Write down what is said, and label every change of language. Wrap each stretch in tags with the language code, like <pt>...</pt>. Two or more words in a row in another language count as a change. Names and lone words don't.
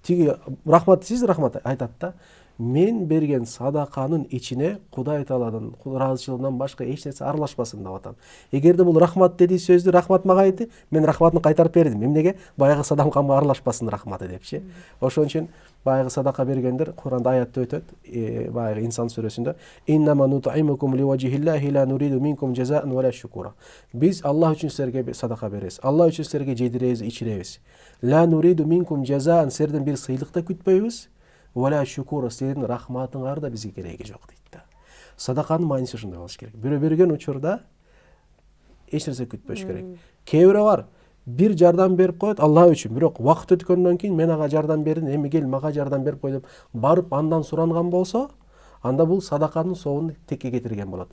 <ky>Тиги рахмат, сиз рахмат айтат да: "Мен берген садаканын ичине Кудай Тааланын ыраазычылыгынан башка эч нерсе аралашпасын" деп атам. Эгерде бул рахмат деди сөздү рахмат мага айтты, мен рахматын кайтарып бердим. Эмнеге? Баягы садакамга аралашпасын рахматы депчи. Ошон үчүн баягы садака бергендер Куранда аятта өтөт, баягы Инсан сүрөсүндө:</ky> <ar>"إنما نطعمكم لوجه الله لا نريد منكم جزاء ولا شكورا."</ar> <ky>Биз Аллах үчүн силерге садака беребиз. Аллах үчүн силерге жедиребиз, ичиребиз.</ky> <ar>لا نريد منكم جزاء,</ar> <ky>силерден бир сыйлык да күтпөйбүз.</ky> <ar>ولا شكورا,</ar> <ky>силердин рахматыңар да бизге кереги жок дейт да. Садаканын мааниси ушундай болуш керек. Бирөө берген учурда эч нерсе күтпөш керек. Кээ бирөө бар, бир жардам берип коет Алла үчүн, бирок убакыт өткөндөн кийин мен ага жардам бердим, эми кел мага жардам берип кой деп барып андан суранган болсо, анда бул садаканын соогун текке кетирген болот.</ky>